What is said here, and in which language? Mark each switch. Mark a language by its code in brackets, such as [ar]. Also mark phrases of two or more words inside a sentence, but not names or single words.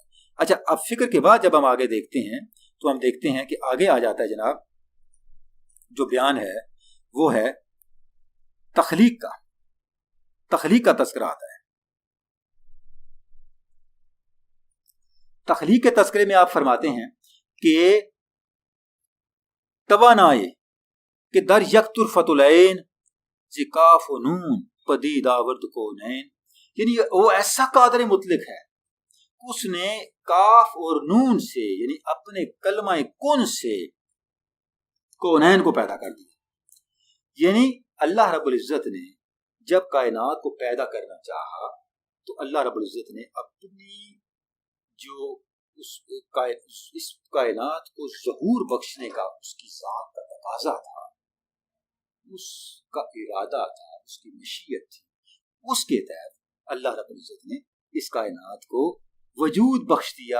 [ur] اچھا اب فکر کے بعد جب ہم آگے دیکھتے ہیں تو ہم دیکھتے ہیں کہ آگے آ جاتا ہے جناب جو بیان ہے وہ ہے تخلیق کا تذکرہ آتا ہے. تخلیق کے تذکرے میں آپ فرماتے ہیں کہ [fa] توانائے کہ در یک طرفت العین ز کاف و نون پدید آورد کونین. [ur] یعنی وہ ایسا قادر مطلق ہے اس نے کاف اور نون سے یعنی اپنے کلمہ کن سے کونین کو پیدا کر دیا. یعنی اللہ رب العزت نے جب کائنات کو پیدا کرنا چاہا تو اللہ رب العزت نے اپنی جو اس کائنات کو ظہور بخشنے کا اس کی ذات کا تقاضا تھا اس کا ارادہ تھا اس کی مشیت تھی اس کے تحت اللہ رب العزت نے اس کائنات کو وجود بخش دیا.